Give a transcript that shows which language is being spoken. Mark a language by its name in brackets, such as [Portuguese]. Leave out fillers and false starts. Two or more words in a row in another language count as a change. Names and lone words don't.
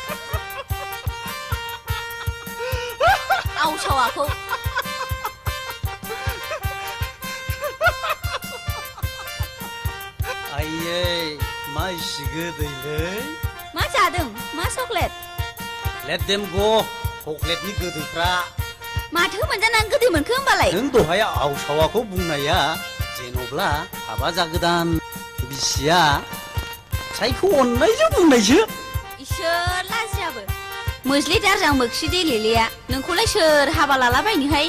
[Bodo] Ausau aku. Ayye, मा इसे गोदैलै मा जादों मा चकलेट [English] Let them go [Bodo] चकलेटनि गोदैफ्रा माथो मोनजानानै गोदै मोनखो होमबालाय नों दहाय आवसावाखौ बुंनाया जेन'ब्ला हाबा जागोदान बिसिया सायखौ अननायजों बुंनायसो इसोर लाजियाबो मोज्लि दारजां मोखि देलेलेया नोंखौलाय सोर हाबा लालाबायनोहाय